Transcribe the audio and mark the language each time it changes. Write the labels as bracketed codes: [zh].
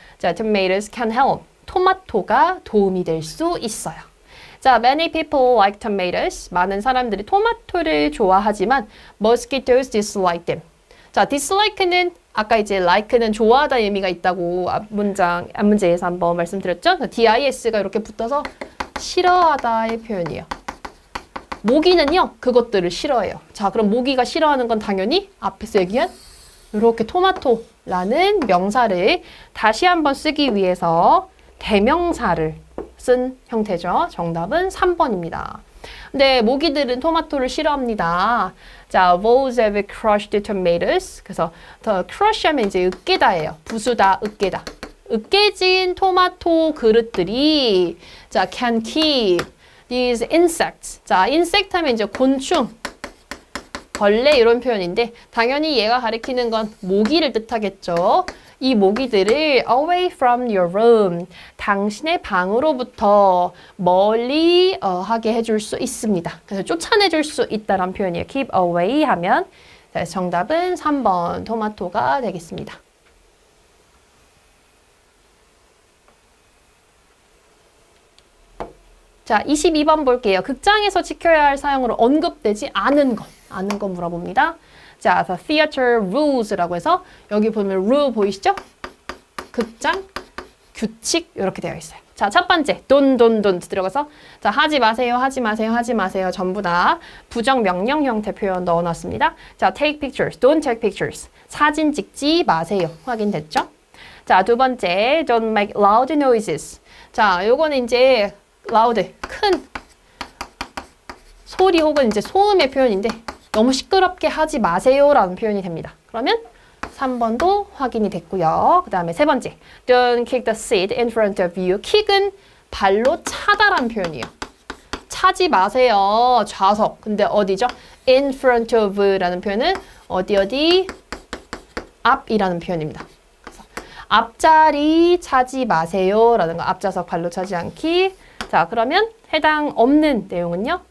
[en] 자, tomatoes can help. [ko] 토마토가 도움이 될 수 있어요. [en] 자, many people like tomatoes. [ko] 많은 사람들이 토마토를 좋아하지만 [en] mosquitoes dislike them. [ko] 자, dislike는 아까 이제 like는 좋아하다 의미가 있다고 앞문제에서 한번 말씀드렸죠? dis가 이렇게 붙어서 싫어하다의 표현이에요. 모기는요, 그것들을 싫어해요. 자, 그럼 모기가 싫어하는 건 당연히 앞에서 얘기한 이렇게 토마토라는 명사를 다시 한번 쓰기 위해서 대명사를 쓴 형태죠. 정답은 3번입니다. 근데 모기들은 토마토를 싫어합니다. [en] 자, those have crushed tomatoes. [ko] 그래서 더 crush 하면 이제 으깨다예요. 부수다, 으깨다. 으깨진 토마토 그릇들이 자, [en] can keep these insects. [ko] 자, insect 하면 이제 곤충, 벌레 이런 표현인데 당연히 얘가 가리키는 건 모기를 뜻하겠죠. 이 모기들을 [en] away from your room, [ko] 당신의 방으로부터 멀리 하게 해줄 수 있습니다. 그래서 쫓아내줄 수 있다란 표현이에요. keep away 하면 정답은 3번 토마토가 되겠습니다. 자, 22번 볼게요. 극장에서 지켜야 할 사용으로 언급되지 않은 거 물어봅니다. 자, the theater rules라고 해서 여기 보면 rule 보이시죠? 극장, 규칙 이렇게 되어 있어요. 자, 첫 번째 don't 들어가서 자, 하지 마세요. 전부 다 부정 명령 형태 표현 넣어놨습니다. [en] 자, take pictures, don't take pictures. [ko] 사진 찍지 마세요. 확인됐죠? [en] 자, [ko] 두 번째 [en] don't make loud noises. [ko] 자, 요거는 이제 loud, 큰 소리 혹은 이제 소음의 표현인데 너무 시끄럽게 하지 마세요라는 표현이 됩니다. 그러면 3번도 확인이 됐고요. 그 다음에 세 번째, [en] don't kick the seat in front of you. [ko] kick은 발로 차다라는 표현이에요. 차지 마세요. 좌석. 근데 어디죠? in front of라는 표현은 어디 앞이라는 표현입니다. 그래서 앞자리 차지 마세요라는 거. 앞좌석 발로 차지 않기. 자, 그러면 해당 없는 내용은요.